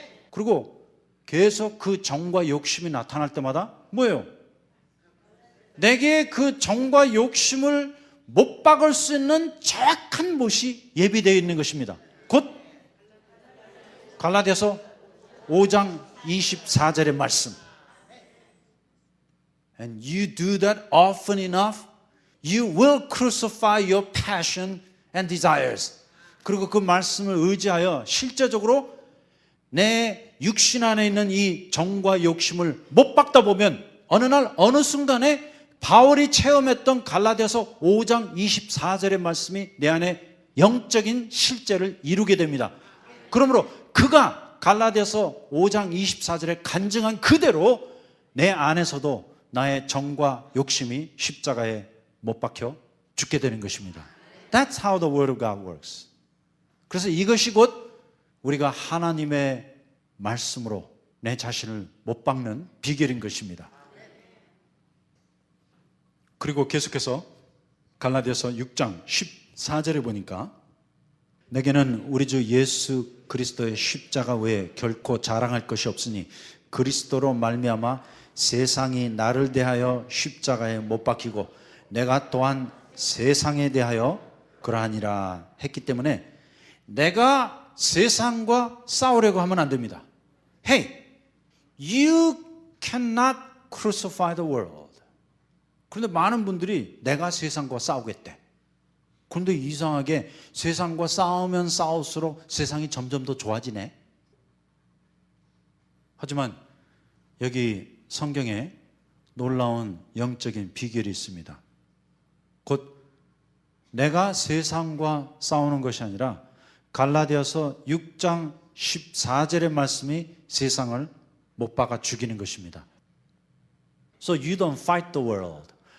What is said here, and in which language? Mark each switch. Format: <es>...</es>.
<ko>그리고 계속 그 정과 욕심이 나타날 때마다 뭐예요? 내게 그 정과 욕심을 못 박을 수 있는 정확한 못이 예비되어 있는 것입니다. 곧 갈라디아서 5장 24절의 말씀.</ko> <en>And you do that often enough, you will crucify your passion and desires.</en> <ko>그리고 그 말씀을 의지하여 실제적으로 내 육신 안에 있는 이 정과 욕심을 못 박다 보면 어느 날 어느 순간에 바울이 체험했던 갈라디아서 5장 24절의 말씀이 내 안에 영적인 실제를 이루게 됩니다. 그러므로 그가 갈라디아서 5장 24절에 간증한 그대로 내 안에서도 나의 정과 욕심이 십자가에 못 박혀 죽게 되는 것입니다.</ko> <en>That's how the word of God works.</en> <ko>그래서 이것이 곧 우리가 하나님의 말씀으로 내 자신을 못 박는 비결인 것입니다. 그리고 계속해서 갈라디아서 6장 14절에 보니까 내게는 우리 주 예수 그리스도의 십자가 외에 결코 자랑할 것이 없으니 그리스도로 말미암아 세상이 나를 대하여 십자가에 못 박히고 내가 또한 세상에 대하여 그러하니라 했기 때문에 내가 세상과 싸우려고 하면 안 됩니다.</ko> <en>Hey, you cannot crucify the world.</en> <ko>그런데 많은 분들이 내가 세상과 싸우겠대. 그런데 이상하게 세상과 싸우면 싸울수록 세상이 점점 더 좋아지네. 하지만 여기 성경에 놀라운 영적인 비결이 있습니다. 곧 내가 세상과 싸우는 것이 아니라 갈라디아서 6장 14절의 말씀이 세상을 못 박아 죽이는 것입니다.</ko> <en>So you don't fight the world.</en>